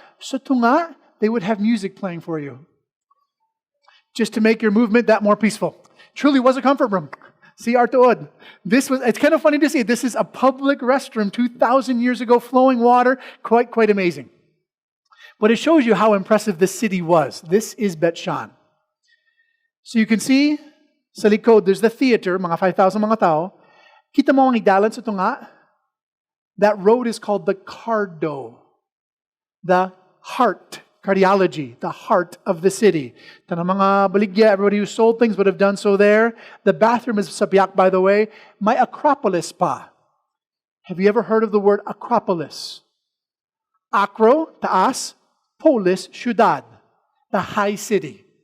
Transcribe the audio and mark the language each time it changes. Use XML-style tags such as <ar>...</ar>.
<hil>Sa tunga,</hil> <en>they would have music playing for you. Just to make your movement that more peaceful. Truly was a comfort room.</en> <hil>CR tuod.</hil> <en>It's kind of funny to see. This is a public restroom 2,000 years ago, flowing water. Quite amazing. But it shows you how impressive this city was. This is Bet Shan. So you can see,</en> <hil>sa likod,</hil> <en>there's the theater,</en> <hil>mga 5,000 mga tao. Kita mo ang igdalan sa tunga?</hil> <en>That road is called the Cardo. The heart. Cardiology, the heart of the city.</en> <hil>Tanang mga baligya,</hil> <en>everybody who sold things would have done so there. The bathroom is</en> <hil>sa biyak,</hil> <en>by the way. May Acropolis pa. Have you ever heard of the word Acropolis? Acro, taas, polis, ciudad, the high city.</en>